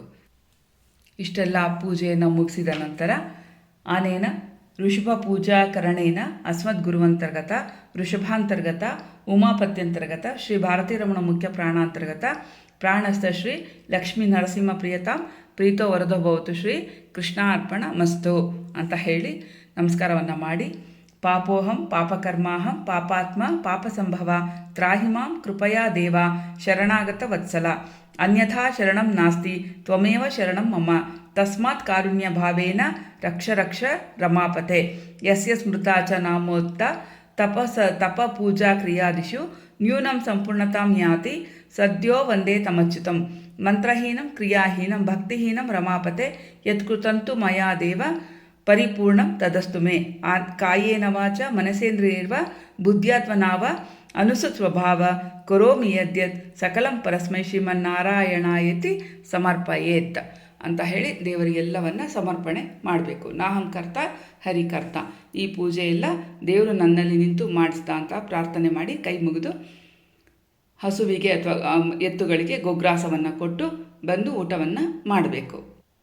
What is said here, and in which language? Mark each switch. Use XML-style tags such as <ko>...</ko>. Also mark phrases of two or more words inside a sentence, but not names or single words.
<kn>ಇಷ್ಟೆಲ್ಲ ಪೂಜೆಯನ್ನು ಮುಗಿಸಿದ ನಂತರ</kn> <sa>ಆನೇನ ಋಷಭ ಪೂಜಾ ಕರಣೇನ ಅಸ್ಮದ್ಗುರುವಂತರ್ಗತ ಋಷಭಾಂತರ್ಗತ ಉಮಾಪತ್ಯಂತರ್ಗತ ಶ್ರೀ ಭಾರತೀರಮಣ ಮುಖ್ಯ ಪ್ರಾಣಾಂತರ್ಗತ ಪ್ರಾಣಸ್ಥ ಶ್ರೀ ಲಕ್ಷ್ಮೀ ನರಸಿಂಹ ಪ್ರಿಯತಾಂ ಪ್ರೀತೋ ವರದೋ ಭವತು ಶ್ರೀ ಕೃಷ್ಣಾರ್ಪಣ ಮಸ್ತು</sa> <kn>ಅಂತ ಹೇಳಿ ನಮಸ್ಕಾರವನ್ನು ಮಾಡಿ,</kn> <sa>ಪಾಪೋಹಂ ಪಾಪಕರ್ಮಾಹಂ ಪಾಪಾತ್ಮ ಪಾಪಸಂಭವ ತ್ರಾಹಿಮಾಂ ಕೃಪಯಾ ದೇವ ಶರಣಾಗತ ವತ್ಸಲ ಅನ್ಯಥಾ ಶರಣಂ ನಾಸ್ತಿ ತ್ವಮೇವ ಶರಣಂ ಮಮ ತಸ್ಮಾತ್ ಕಾರುಣ್ಯ ಭಾವೇನ ರಕ್ಷ ರಮಾಪತೆ ಯಸ್ಯ ಸ್ಮೃತಾ ಚ ನಾಮೋಕ್ತ ತಪ ಪೂಜಾ ಕ್ರಿಯಾದಿಷು ನ್ಯೂನಂ ಸಂಪೂರ್ಣತಾಂ ಯಾತಿ ಸದ್ಯೋ ವಂದೇ ತಮಚ್ಯುತಂ ಮಂತ್ರಹೀನಂ ಕ್ರಿಯಾಹೀನಂ ಭಕ್ತಿಹೀನಂ ರಮಾಪತೆ ಯತ್ಕೃತಂತು ಮಯಾ ದೇವ ಪರಿಪೂರ್ಣಂ ತದಸ್ತು ಮೇ ಕಾಯೇನ ವಾಚ ಮನಸೇಂದ್ರಿಯರ್ವ ಬುದ್ಧ್ಯಾತ್ಮನಾವ ಅನುಸೃತ್ ಸ್ವಭಾವ ಕರೋಮಿ ಯದ್ಯತ್ ಸಕಲಂ ಪರಸ್ಮೈ ಶ್ರೀಮನ್ನಾರಾಯಣಾಯತಿ ಸಮರ್ಪಯೇತ್</sa> <kn>ಅಂತ ಹೇಳಿ ದೇವರಿಗೆಲ್ಲವನ್ನು ಸಮರ್ಪಣೆ ಮಾಡಬೇಕು.</kn> <sa>ನಾಹಂಕರ್ತ ಹರಿಕರ್ತ.</sa> <kn>ಈ ಪೂಜೆ ಎಲ್ಲ ದೇವರು ನನ್ನಲ್ಲಿ ನಿಂತು ಮಾಡಿಸ್ತಾ ಅಂತ ಪ್ರಾರ್ಥನೆ ಮಾಡಿ ಕೈ ಮುಗಿದು ಹಸುವಿಗೆ ಅಥವಾ ಎತ್ತುಗಳಿಗೆ ಗೊಗ್ರಾಸವನ್ನು ಕೊಟ್ಟು ಬಂದು ಊಟವನ್ನು ಮಾಡಬೇಕು.</kn>